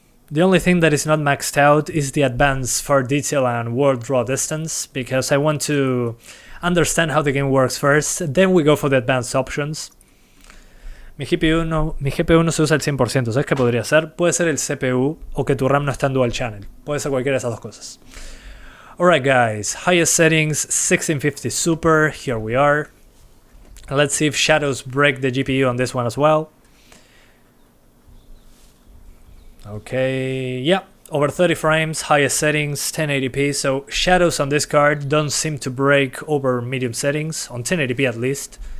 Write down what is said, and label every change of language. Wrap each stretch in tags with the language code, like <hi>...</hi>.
<en>The only thing that is not maxed out is the advanced far detail and world draw distance, because I want to understand how the game works first, then we go for the advanced options.</en> <es>Mi GPU no se usa al 100%, ¿sabes qué podría ser? Puede ser el CPU o que tu RAM no está en dual channel. Puede ser cualquiera de esas dos cosas.</es> <en>Alright guys, highest settings, 1650 Super, here we are. Let's see if shadows break the GPU on this one as well. Okay, yeah, over 30 frames, highest settings, 1080p, so shadows on this card don't seem to break over medium settings, on 1080p at least.</en>